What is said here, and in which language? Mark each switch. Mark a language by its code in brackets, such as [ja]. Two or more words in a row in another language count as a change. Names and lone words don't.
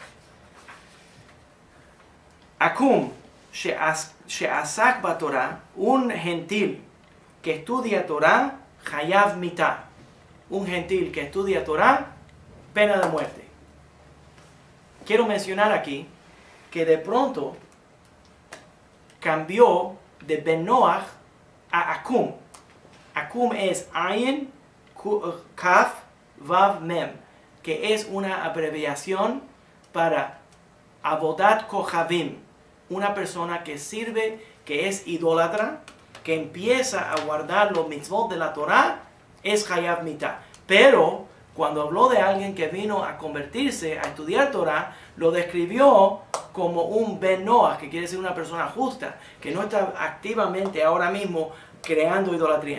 [he] עכו"ם, שעסק בתורה, [es] un gentil que estudia Torah, [he] חייב מיתה. [es] Un gentil que estudia Torah, pena de muerte. Quiero mencionar aquí que de pronto cambió de [he] בן נח [es] a Akum. Akum es [he] עין, כף, וו, מם, [es] que es una abreviación para [he] עבודת כוכבים, [es] una persona que sirve, que es idólatra, que empieza a guardar los mitzvot de la Torah, es [he] חייב מיתה. [es] Pero cuando habló de alguien que vino a convertirse, a estudiar Torah, lo describió como un [he] בן נח, [es] que quiere decir una persona justa, que no está activamente ahora mismo creando idolatría.